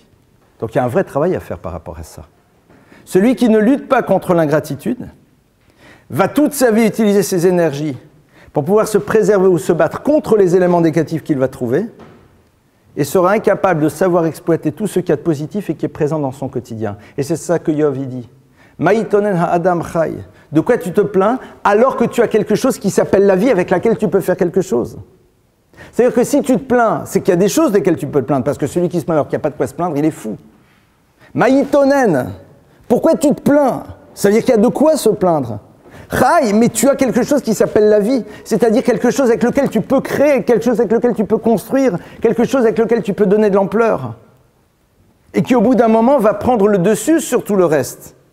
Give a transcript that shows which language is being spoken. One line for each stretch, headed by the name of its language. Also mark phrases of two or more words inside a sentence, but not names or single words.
French: Donc il y a un vrai travail à faire par rapport à ça. Celui qui ne lutte pas contre l'ingratitude va toute sa vie utiliser ses énergies pour pouvoir se préserver ou se battre contre les éléments négatifs qu'il va trouver et sera incapable de savoir exploiter tout ce qu'il y a de positif et qui est présent dans son quotidien. Et c'est ça que Yov dit.
Hebrew: מה יתאונן האדם חי.
French: De quoi tu te plains alors que tu as quelque chose qui s'appelle la vie avec laquelle tu peux faire quelque chose. C'est-à-dire que si tu te plains, c'est qu'il y a des choses desquelles tu peux te plaindre, parce que celui qui se plaint alors qu'il n'y a pas de quoi se plaindre, il est fou. Ma'itonen, pourquoi tu te plains? Ça veut dire qu'il y a de quoi se plaindre. Chai, mais tu as quelque chose qui s'appelle la vie, c'est-à-dire quelque chose avec lequel tu peux créer, quelque chose avec lequel tu peux construire, quelque chose avec lequel tu peux donner de l'ampleur, et qui au bout d'un moment va prendre le dessus sur tout le reste.